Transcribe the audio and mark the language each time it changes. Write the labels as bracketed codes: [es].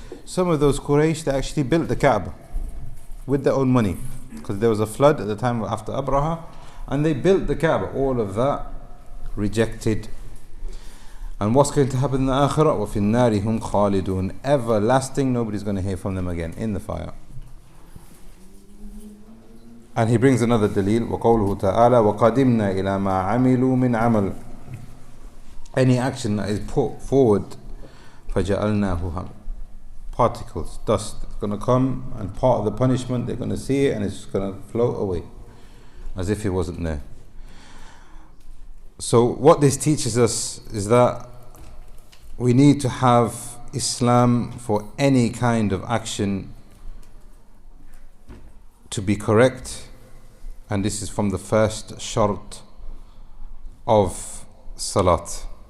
[en] Some of those Quraysh, they actually built the Kaaba with their own money, because there was a flood at the time after Abraha, and they built the Kaaba. All of that rejected. And what's going to happen in the Akhirah? [ar] وَفِي النَّارِ هُمْ خَالِدُونَ. [en] Everlasting, nobody's going to hear from them again in the fire. And he brings another dalil, [ar] وَقَوْلُهُ تَعَالَى وَقَدِمْنَا إِلَى مَا عَمِلُوا مِنْ عَمَلٍ. [en] Any action that is put forward, [ar] فَجَعَلْنَاهُ [en] particles, dust. It's going to come, and part of the punishment, they're going to see it and it's going to float away as if it wasn't there. So what this teaches us is that we need to have Islam for any kind of action to be correct, and this is from the first Shurt of Salat.